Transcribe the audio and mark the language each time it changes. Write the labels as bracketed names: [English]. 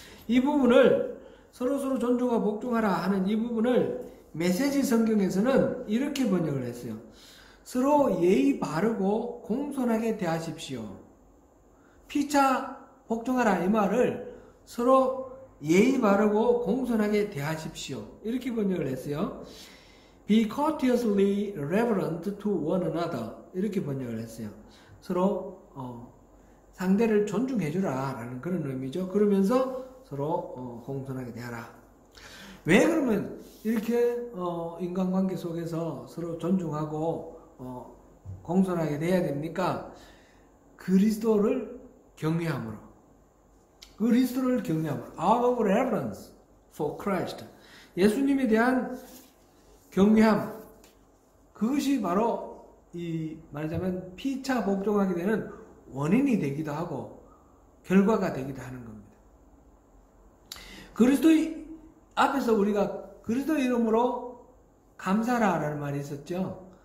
[Korean] 이 부분을 서로 존중하고 복종하라 하는 이 부분을 메시지 성경에서는 이렇게 번역을 했어요. 서로 예의 바르고 공손하게 대하십시오. 피차 복종하라 이 말을 서로 예의 바르고 공손하게 대하십시오. 이렇게 번역을 했어요. [English] Be courteously reverent to one another. [Korean] 이렇게 번역을 했어요. 서로 상대를 존중해주라 라는 그런 의미죠. 그러면서 서로 공손하게 대하라. 왜 그러면 이렇게 인간관계 속에서 서로 존중하고 공손하게 대해야 됩니까? 그리스도를 경외함으로. 그리스도를 경외함으로. [English] Out of reverence for Christ. [Korean] 예수님에 대한 경외함. 그것이 바로 말하자면 피차 복종하게 되는 원인이 되기도 하고 결과가 되기도 하는 겁니다. 그리스도의 앞에서 우리가 그리스도의 이름으로 감사라라는 말이 있었죠.